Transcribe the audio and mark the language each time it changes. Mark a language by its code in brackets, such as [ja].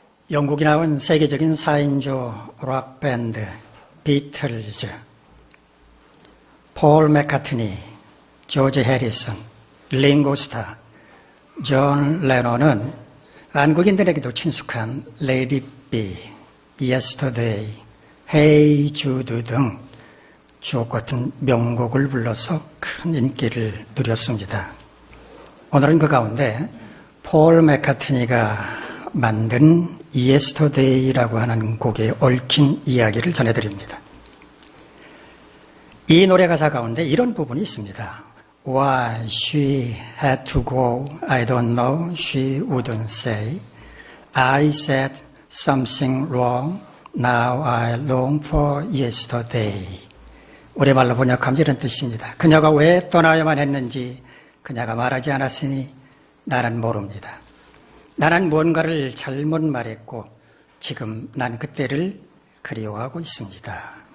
[ko] 영국이 나온 세계적인 4인조 락 밴드 비틀즈, 폴 맥카트니, 조지 해리슨, 링고 스타, 존 레논은 한국인들에게도 친숙한 Let It Be, Yesterday, Hey Jude 등 주옥 같은 명곡을 불러서 큰 인기를 누렸습니다. 오늘은 그 가운데 폴 맥카트니가 만든 Yesterday라고 하는 곡에 얽힌 이야기를 전해드립니다. 이 노래 가사 가운데 이런 부분이 있습니다. [en] Why she had to go, I don't know, she wouldn't say. I said something wrong, now I long for yesterday. [ko] 우리말로 번역하면 이런 뜻입니다. 그녀가 왜 떠나야만 했는지 그녀가 말하지 않았으니 나는 모릅니다. 나는 뭔가를 잘못 말했고 지금 난 그때를 그리워하고 있습니다.